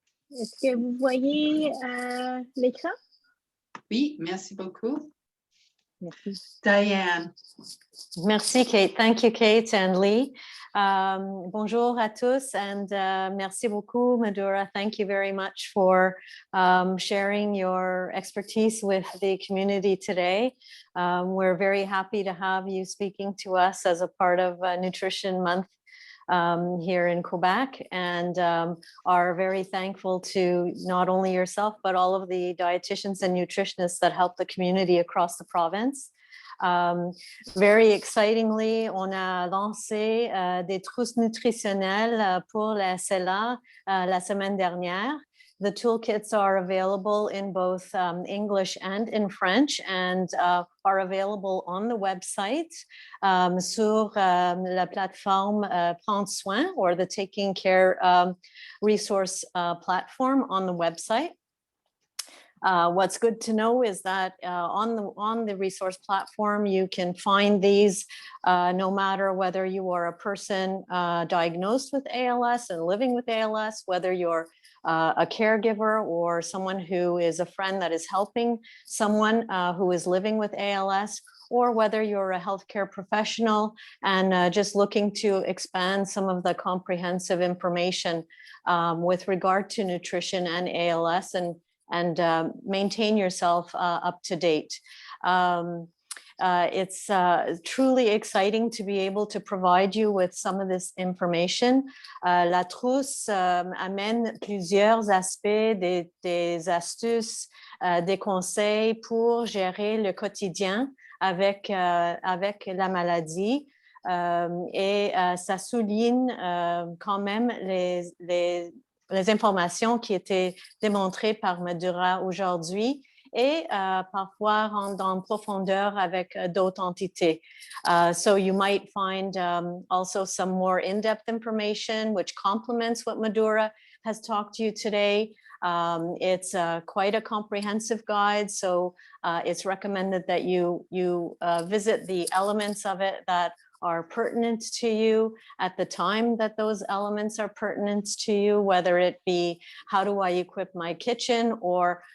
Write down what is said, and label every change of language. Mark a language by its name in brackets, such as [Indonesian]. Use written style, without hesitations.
[French] Est-ce que vous voyez l'écran? Oui, merci beaucoup. Merci. Diane. Merci, Kate. [English] Thank you, Kate and Lee. [French] Bonjour à tous, and merci beaucoup, Madura. [English] Thank you very much for sharing your expertise with the community today. We're very happy to have you speaking to us as a part of Nutrition Month here in Quebec, and are very thankful to not only yourself, but all of the dietitians and nutritionists that help the community across the province. Very excitingly, [French] on a lancé des trousses nutritionnelles pour la SLA la semaine dernière. [English] The toolkits are available in both English and in French, and are available on the website [French] sur la plateforme Prendre Soin, [English] or the Taking Care resource platform on the website. What's good to know is that on the resource platform, you can find these no matter whether you are a person diagnosed with ALS and living with ALS, whether you're a caregiver or someone who is a friend that is helping someone who is living with ALS, or whether you're a healthcare professional and just looking to expand some of the comprehensive information with regard to nutrition and ALS, and maintain yourself up to date. It's truly exciting to be able to provide you with some of this information. [French] La trousse amène plusieurs aspects, des astuces, des conseils pour gérer le quotidien avec la maladie. Et ça souligne quand même les informations qui étaient démontrées par Madura aujourd'hui, et parfois rendre en profondeur avec d'autres entités. [English] So you might find also some more in-depth information which complements what Madura has talked to you today. It's quite a comprehensive guide, so it's recommended that you visit the elements of it that are pertinent to you at the time that those elements are pertinent to you, whether it be how do I equip my kitchen, or